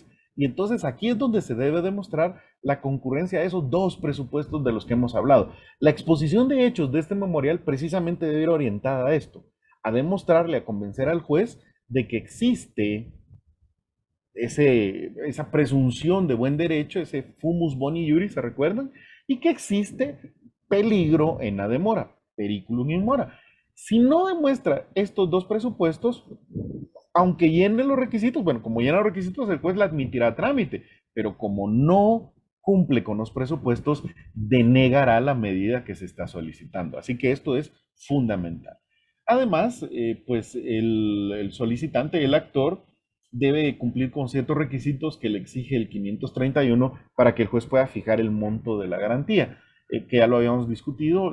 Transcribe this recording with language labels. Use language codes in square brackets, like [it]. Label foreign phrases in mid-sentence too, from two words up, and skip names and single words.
[es] Y entonces aquí es donde se debe demostrar la concurrencia de esos dos presupuestos de los que hemos hablado. La exposición de hechos de este memorial precisamente debe ir orientada a esto, a demostrarle, a convencer al juez de que existe esa presunción de buen derecho, ese [la] fumus boni iuris, [es] ¿se recuerdan? Y que existe peligro en la demora, [la] periculum in mora. [es] Si no demuestra estos dos presupuestos, aunque llene los requisitos, bueno, como llena los requisitos, el juez la admitirá a trámite, pero como no cumple con los presupuestos, denegará la medida que se está solicitando. Así que esto es fundamental. Además, pues el solicitante, el actor, debe cumplir con ciertos requisitos que le exige el 531 para que el juez pueda fijar el monto de la garantía, que ya lo habíamos discutido.